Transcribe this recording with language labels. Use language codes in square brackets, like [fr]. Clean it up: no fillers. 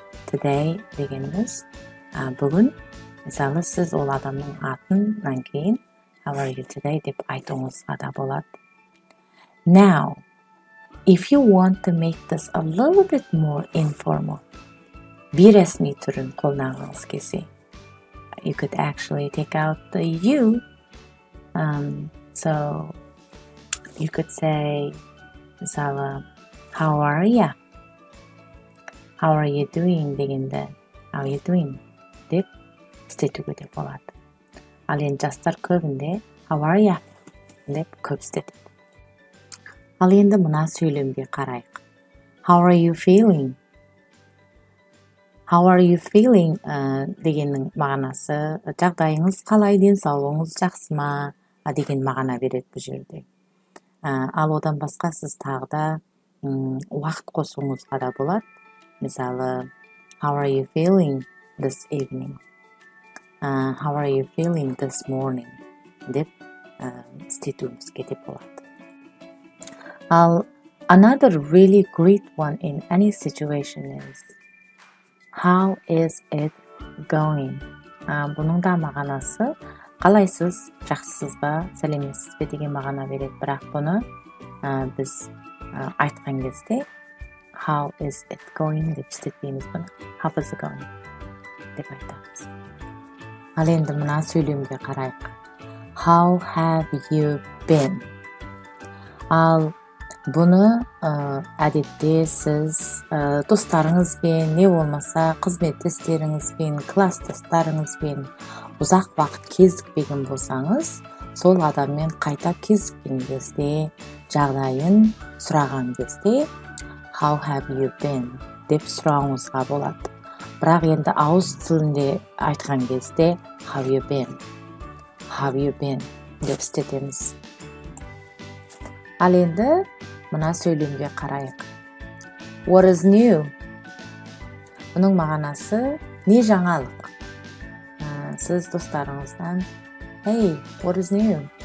[kk] Today дегеніміз бүгін, мысалы сіз ол адамның атынан кейін [en] how are you today [kk] деп айтуыңызға да болады. [en] Now, if you want to make this a little bit more informal, [kk] бейресми түрін қолданғыңыз келсе, [en] you could actually take out the you. So you could say, [kk] мысалы, [en] how are you? How are you doing [kk] дегенде, [en] how are you doing [kk] деп істетуге де болады. Ал енді жастар көбінде [en] how are you [kk] деп көп істетеді. Ал енді мына сөйлемге қарайық. [en] How are you feeling? How are you feeling [kk] дегеннің мағынасы жағдайыңыз қалай, денсаулығыңыз жақсы ма деген мағына береді бұл жерде. Ал одан басқа сіз тағы да уақыт қосуыңызға да болады. Мысалы, [en] how are you feeling this evening? How are you feeling this morning? [kk] деп істетуімізге де болады. Ал [en] another really great one in any situation is how is it going? [kk] Бұның да мағынасы қалайсыз, жақсысыз ба, сәлеметсіз бе деген мағына береді. Бірақ бұны біз айтқан кезде [en] how is it going [kk] деп істетпейміз бұны. [en] How is it going [kk] деп айтамыз. Ал енді мына сөйлемге қарайық. [en] How have you been? [kk] Ал бұны әдетте сіз достарыңызбен, не болмаса қызметтестеріңізбен, класстастарыңызбен ұзақ уақыт кездеспеген болсаңыз, сол адаммен қайта кездескен кезде, жағдайын сұраған кезде [en] how have you been [kk] деп сұрауыңызға болады. Бірақ енді ауыз тілінде айтқан кезде [en] how you been [kk] деп істетеміз. Ал енді мына сөйлемге қарайық. [en] What is new? [kk] Бұның мағынасы не жаңалық? Сіз достарыңыздан [en] Hey, what is new?